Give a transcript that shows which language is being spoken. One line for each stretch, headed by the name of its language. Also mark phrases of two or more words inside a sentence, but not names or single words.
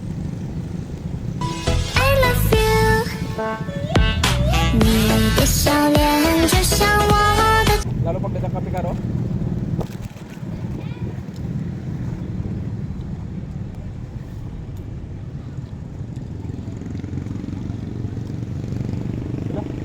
English: I love you，
Chinese: 你的笑脸就像我的。
Filipino: Lalo pag nagkakape ka, no? Sila.